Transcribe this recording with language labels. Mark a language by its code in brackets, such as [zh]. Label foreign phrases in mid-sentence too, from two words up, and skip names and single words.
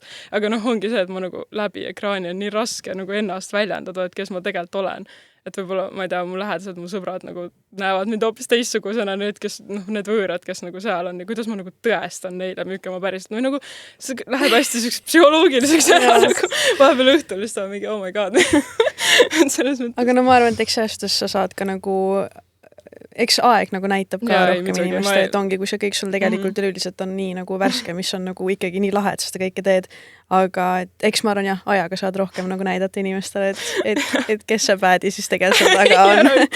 [et] Aga ongi see, et ma nagu läbi ekraani on nii raske nagu ennast väljendada, et kes ma tegelikult olen. Et võib-olla, ma ei tea, mu lähedased, mu sõbrad nagu näevad mind hoopis teistsugusena need, kes, need võõrad, kes nagu seal on ja kuidas ma nagu tõestan neile, müüke ma päriselt. No nagu, see läheb hästi selliseks psühholoogiliseks ära, nagu vahepeal õhtul lihtsalt mingi, [en] oh my god. [et] Aga ma arvan, et eks sellest sa saad ka nagu, eks aeg nagu näitab ka rohkem inimeste, et ongi, kui see kõik sul tegelikult üleüldiselt on nii nagu värske, mis on nagu ikkagi nii lahe, et sa seda kõike teed. Aga et eks ma arvan jah, ajaga saad rohkem nagu näidata inimestele, et kes see päädi siis tegelikult taga on.